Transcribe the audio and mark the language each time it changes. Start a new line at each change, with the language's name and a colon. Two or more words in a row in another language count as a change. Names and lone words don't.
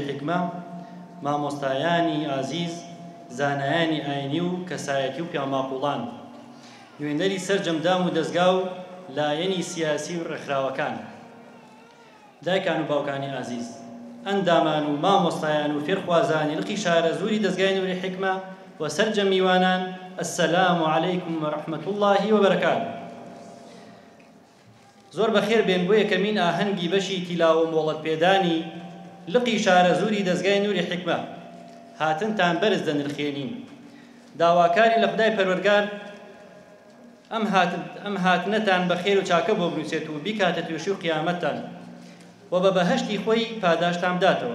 Central Kurdish: حیکمە مامۆستایانی ئازیز زانایانی ئاینی و کەسایەتی و پیاماقوڵان نوێنەری سەرجەمدام و دەزگا و لایەنی سیاسی و ڕێکخراوەکان دایکان و باوکانی ئازیز ئەندامان و مامۆستایان و فێرخوازانی لقی شارە زووری دەزگای نووری حیکمە و سەرجەم میوانان
Arabic: السلام عليكم ورحمة الله وبركاته.
Central Kurdish: زۆر بەخێر بێن بۆ یەکەمین ئاهەنگی بەشی تیلاوە و مۆڵەت پێدانی لقی شارە زووری دەزگای نووری حیکمە هاتنتان بەرز دەنرخێنین. داواکاری لە خودای پەروەردگار ئەم هاتنەتان بەخێر و چاکە بۆ بنووسێت و بیکاتە توێشی و قیامەتتان و بە بەهەشتی خۆی پاداشتان بداتەوە.